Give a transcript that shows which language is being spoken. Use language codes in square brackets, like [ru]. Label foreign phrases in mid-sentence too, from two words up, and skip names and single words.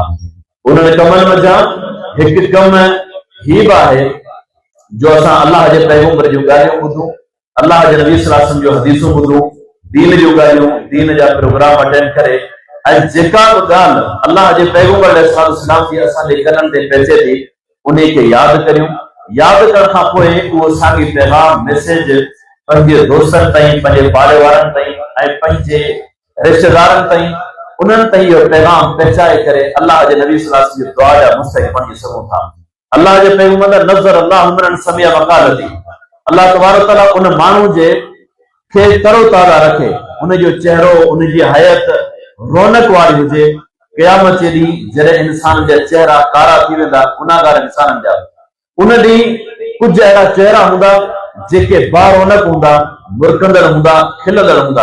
[sd] उन्हनि कमनि मंझां हिकु कम हीउ बि आहे जो असां अल्लाह जे पैगंबर जूं ॻाल्हियूं ॿुधूं, अल्लाह जे नबी [ar] صلى الله عليه وسلم [sd] जूं हदीसूं ॿुधूं, दीन जूं ॻाल्हियूं, दीन जा [en] program attend [sd] करे ऐं जेका बि ॻाल्हि अल्लाह जे पैगंबर अलैहिस्सलाम जी असांजे कननि ते पइजे थी उन खे यादि करियूं। यादि करण खां पोइ उहो साॻी पैगाम मैसेज पंहिंजे दोस्तनि ताईं, पंहिंजे पाड़े वारनि ताईं ऐं पंहिंजे रिश्तेदारनि ताईं, उन्हनि ताईं इहो पैगाम पहुचाए करे अल्लाह जे नबी [ar] صلى الله عليه وسلم [sd] जी दुआ जा मुस्तहिक़ बणी सघूं था। अल्लाह जे पैगंबर [ar] نضر الله من سمع مقالتي, الله تبارك وتعالى [sd] उन माण्हू जे खे तरोताज़ा रखे, उन जो चेहरो, उन जी हयत रौनक वारी हुजे। क़यामत जे ॾींहुं जॾहिं इंसान जा चेहरा कारा थी वेंदा गुनाहगार इंसाननि जा, उन ॾींहुं कुझु अहिड़ा चेहरा हूंदा जेके बारौनक हूंदा, मुरकंदड़ हूंदा, खिलंदड़ हूंदा।